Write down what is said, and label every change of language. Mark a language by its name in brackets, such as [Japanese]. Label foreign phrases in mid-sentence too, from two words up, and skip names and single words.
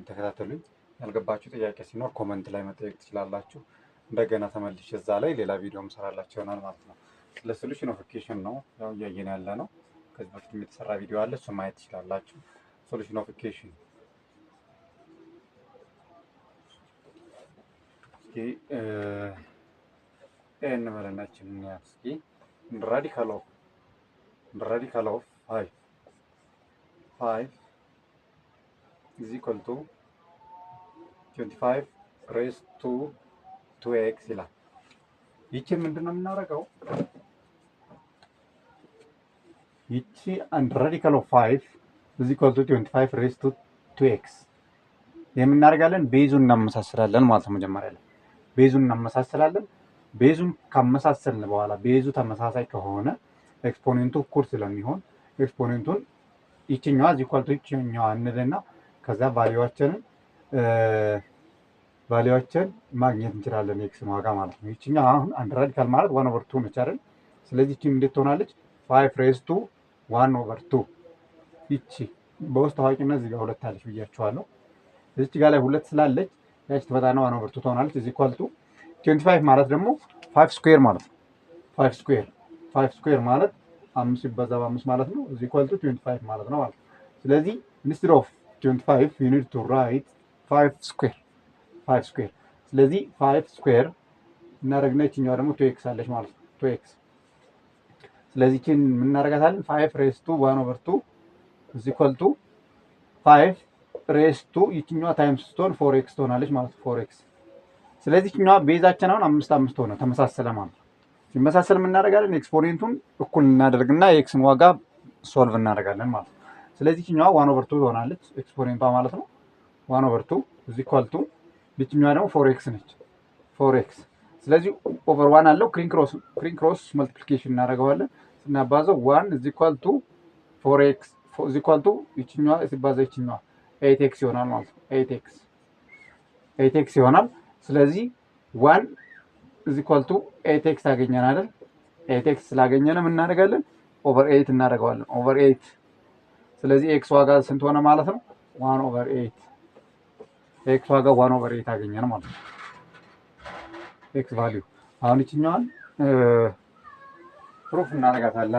[Amharic] ተከታተሉኝ። ያልገባችሁ ጥያቄ ሲኖር ኮመንት ላይ መጠየቅ ትችላላችሁ። እንደገና ተመልሼ እዛ ላይ ሌላ ቪዲዮ እንሰራላችሁ ይሆናል ማለት ነው። ስለ [English] solution of equation [Amharic] ነው ያው እያየን ያለ ነው። ከዚህ በፊት የተሰራ ቪዲዮ አለ፣ እሱ ማየት ትችላላችሁ። [English] solution of equation [Amharic] ኤን መለናችን እናያት እስኪ [English] radical of 5 is equal to 25 raised to 2x [Amharic] ይላል። ይቺ ምንድነው የምናደርገው? ይቺ አንድ [English] radical of 5 is equal to 25 raised to 2x [Amharic] የምናደርጋለን ቤዙን እናመሳስላለን ማለት ነው። መጀመሪያ ላይ ቤዙን እናመሳስላለን። ቤዙን ካመሳሰልን በኋላ ቤዙ ተመሳሳይ ከሆነ ኤክስፖኔንቱ እኩል ስለሚሆን ኤክስፖኔንቱን ይችኛዋ [English] is equal to [Amharic] ይችኛዋ እንልና ከዛ ቫልዩዋችን ማግኘት እንችላለን ኤክስን ዋጋ ማለት ነው። ይችኛዋ አሁን አንድ ራዲካል ማለት 1/2 ነች አይደል? ስለዚህ ይቺ እንዴት ትሆናለች? [English] 5 raised to 1/2 [Amharic] ይቺ በውስጥ ታዋቂነት እዚህ ጋር ሁለት አለች ብያችኋለሁ። እዚች ጋር ላይ ሁለት ስላለች ያቺ ትመጣና 1/2 ትሆናለች። [English] is equal to 25 [Amharic] ማለት ደግሞ 5 ስኩዌር ማለት ነው። 5 ስኩዌር ማለት 5 ሲባዛ በ5 ማለት ነው። [English] is equal to 25 [Amharic] ማለት ነው ማለት ነው። ስለዚህ [English] instead of 25 you need to write 5 square 5 square። [Amharic] ስለዚህ 5 ስኩዌር እናደርግና ይችኛዋ ደግሞ 2x አለች ማለት ነው። 2x ስለዚህ ይችን ምን እናደርጋታለን? [English] 5 raised to 1/2 is equal to 5 raised to [Amharic] ይችኛዋ ታይምስ ስትሆን 4x ትሆናለች ማለት ነው። 4x ስለዚህ ይችኛዋ ቤዛችን አሁን 5 ሆነ ተመሳሰለ ማለት ነው። ሲመሳሰል ምን እናደርጋለን? ኤክስፖኔንቱን እኩል እናደርግና የኤክስን ዋጋ ሶልቭ እናደርጋለን ማለት ነው። ስለዚህ ይችኛዋ 1/2 ትሆናለች ኤክስፖኔንቷ ማለት ነው። [English] 1/2 is equal to [Amharic] ይችኛዋ ደግሞ 4x ነች 4x። ስለዚህ ኦቨር 1 አለው [English] crisscross multiplication [Amharic] እናደርገዋለን። ስናባዛው [English] 1 is equal to 4x is equal to [Amharic] ይችኛዋ ሲባዛ ይችኛዋ 8x ይሆናል ማለት ነው። 8x ይሆናል። ስለዚህ [English] 1 is equal to 8x [Amharic] አገኘን አይደል? 8x ስላገኘን ምን እናደርጋለን? ኦቨር 8 እናደርገዋለን። ኦቨር 8 ስለዚህ ኤክስ ዋጋ ስንት ሆነ ማለት ነው? 1/8 ኤክስ ዋጋ 1/8 አገኘን ማለት ነው። [English] x value [Amharic] አሁን ይችኛዋን ፕሩፍ እናደርጋታለን